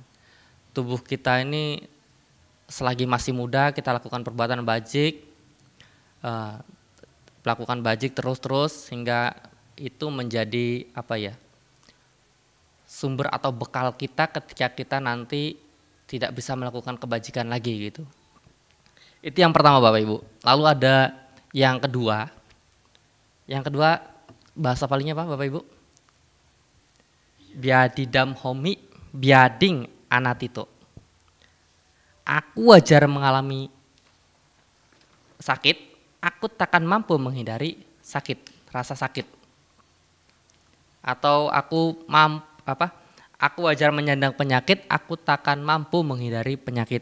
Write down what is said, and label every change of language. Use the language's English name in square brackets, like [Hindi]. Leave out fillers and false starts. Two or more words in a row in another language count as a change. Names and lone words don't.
[Indonesian] Tubuh kita ini selagi masih muda kita lakukan perbuatan bajik, lakukan bajik terus hingga itu menjadi sumber atau bekal kita ketika kita nanti tidak bisa melakukan kebajikan lagi gitu. Itu yang pertama Bapak Ibu. Lalu ada yang kedua. Yang kedua bahasa palingnya apa Bapak Ibu? [Pali] Biadidam homi biading anatito. [Indonesian] Aku wajar mengalami sakit, aku takkan mampu menghindari sakit, rasa sakit. Atau aku wajar menyandang penyakit, aku takkan mampu menghindari penyakit.